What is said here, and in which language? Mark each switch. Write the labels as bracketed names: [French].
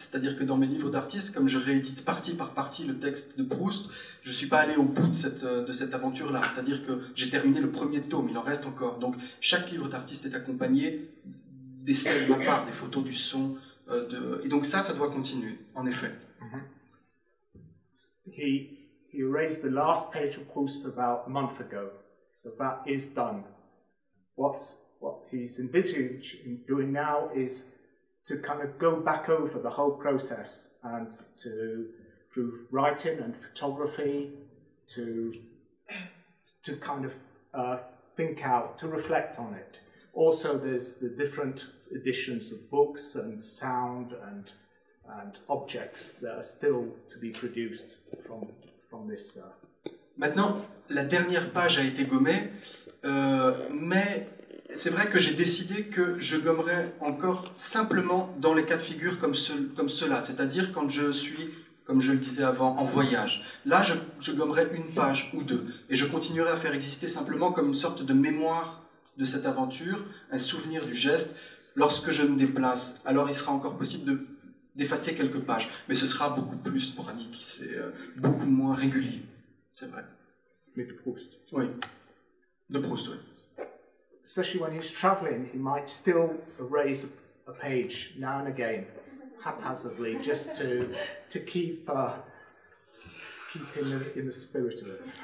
[French] C'est-à-dire que dans mes livres d'artistes, comme je réédite partie par partie le texte de Proust, je ne suis pas allé au bout de cette aventure-là. C'est-à-dire que j'ai terminé le premier tome, il en reste encore. Donc chaque livre d'artiste est accompagné d'essais de ma part, des photos, du son. Et donc ça doit continuer, en effet. [English] He erased the last page of Proust about a month ago, so that is done. What he's envisaging doing now is to kind of go back over the whole process and through writing and photography, to kind of think out, to reflect on it. Also, there's the different editions of books and sound and objects that are still to be produced from this. [French] Maintenant, la dernière page a été gommée, mais c'est vrai que j'ai décidé que je gommerais encore simplement dans les cas de figure comme cela, c'est-à-dire quand je suis, comme je le disais avant, en voyage. Là, je gommerai une page ou deux, et je continuerai à faire exister simplement comme une sorte de mémoire de cette aventure, un souvenir du geste. Lorsque je me déplace, alors il sera encore possible d'effacer quelques pages, mais ce sera beaucoup plus sporadique, c'est beaucoup moins régulier, c'est vrai. Mais de Proust. Oui, de Proust, oui. [English] Especially when he's travelling, he might still erase a page now and again, haphazardly, just to keep in the spirit of it.